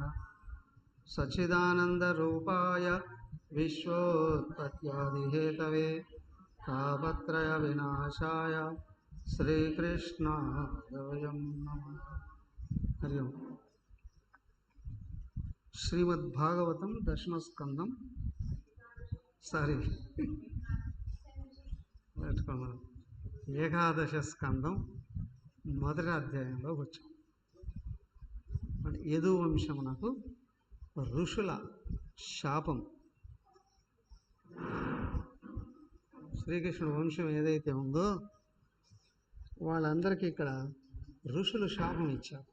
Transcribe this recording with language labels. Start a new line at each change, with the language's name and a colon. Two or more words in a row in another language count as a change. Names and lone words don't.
Sanskrit: सच्चिदानन्दरूपाय विश्वोत्पत्त्यादिहेतवे तापत्रयविनाशाय श्रीकृष्णाय वयं नमः। हरि ओम। श्रीमद्भागवतं दशमस्कंदं
Telugu: ఏకాదశ స్కందం మొదటి అధ్యాయంలో వచ్చాం. యదు వంశమునకు ఋషుల శాపం. శ్రీకృష్ణుడు వంశం ఏదైతే ఉందో వాళ్ళందరికీ ఇక్కడ ఋషులు శాపం ఇచ్చారు.